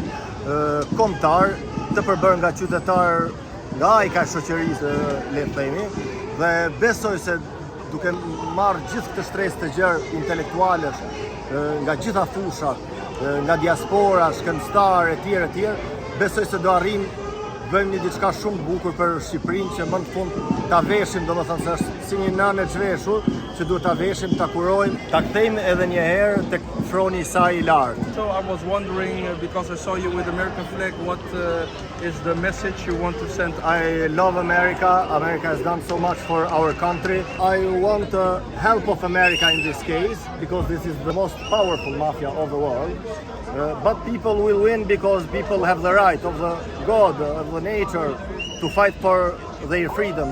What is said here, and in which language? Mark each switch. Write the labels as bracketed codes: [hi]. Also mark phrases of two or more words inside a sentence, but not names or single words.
[sq] kombëtar të përbërë nga qytetar nga ai ka shoqërisë, le të themi, dhe besoj se duke marrë gjithë këtë shtresë të gjerë intelektualesh nga gjitha fushat, nga diaspora, shkencëtar etj, besoj se do arrim bëjmë një diçka shumë bukur për Shqipërinë që më në fund ta veshim, domethënë se është si një nanë e çveshur që duhet ta veshim, ta kurojmë, ta kthejmë edhe një herë tek froni i saj I lartë. [en] So I was wondering, because I saw you with the American flag, what is the message you want to send? I love America. America has done so much for our country. I want the help of America in this case, because this is the most powerful mafia of the world. But people will win because people have the right of the God, of the nature, to fight for their freedom.